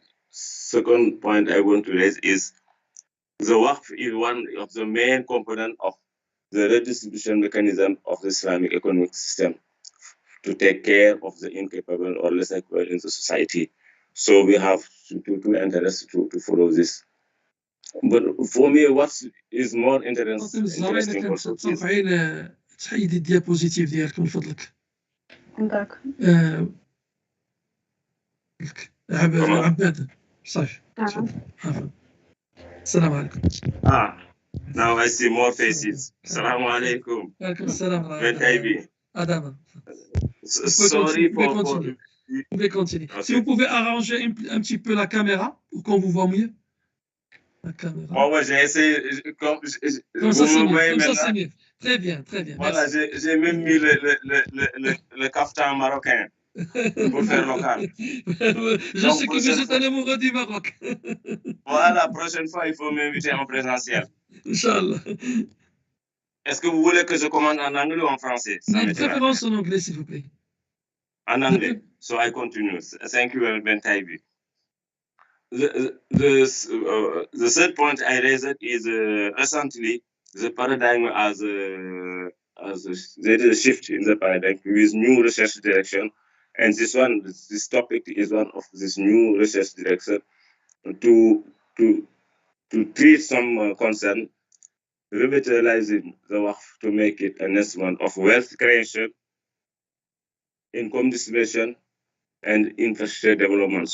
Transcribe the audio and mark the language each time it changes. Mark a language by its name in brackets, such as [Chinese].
[English] Second point I want to raise is the Waqf is one of the main components of the redistribution mechanism of the Islamic economic system to take care of the incapable or less capable in the society. So we have to interest to follow this. But for me, what is more interesting also is [Arabic] تحيدي الديابوزيتيف ديالك من فضلك. عندك. عباد صافي. السلام عليكم. [English] Now I see more faces. Assalamu alaikum. [Arabic] Alaikum assalam. Adama. [English] Sorry for... [French] Vous pouvez continuer. Si vous pouvez arranger un petit peu la caméra pour qu'on vous voit mieux. La caméra. Ouais, j'ai essayé. Comme ça, c'est mieux. Très bien, très bien. Voilà, j'ai même mis le caftan marocain pour faire local. Je sais que vous êtes un amoureux du Maroc. Voilà, la prochaine fois, il faut m'inviter en présentiel. Inch'Allah. Est-ce que vous voulez que je commande en anglais ou en français? Mais de préférence en anglais, s'il vous plaît. En anglais. [English] So I continue. Thank you very much, Taibi. The third point I raised is recently the paradigm there is a shift in the paradigm with new research direction, and this topic is one of this new research direction to treat some concern, revitalizing the Waqf to make it an instrument of wealth creation, income distribution, and infrastructure development.